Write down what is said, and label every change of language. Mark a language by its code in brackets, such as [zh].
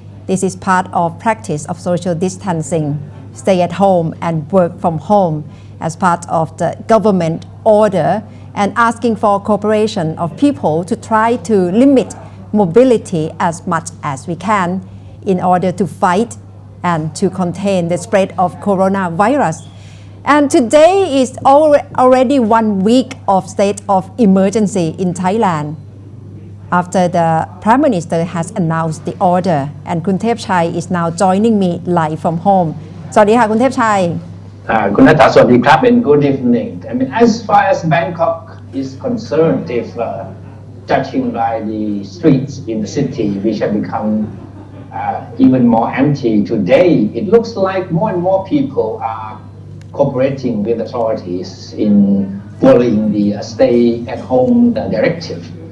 [en] This is part of practice of social distancing, stay at home and work from home as part of the government order and asking for cooperation of people to try to limit mobility as much as we can in order to fight and to contain the spread of coronavirus. And today is already 1 week of state of emergency in Thailand after the Prime Minister has announced the order, and Kun Thep Chai is now joining me live from home. [th] สวัสดีค่ะคุณเทพชัย คุณนัทสวัสดีครับ [en] and good evening. I mean, as far as Bangkok is concerned, if judging by the streets in the city, which have become even more empty today, it looks like more and more people are cooperating with authorities in following the stay-at-home directive.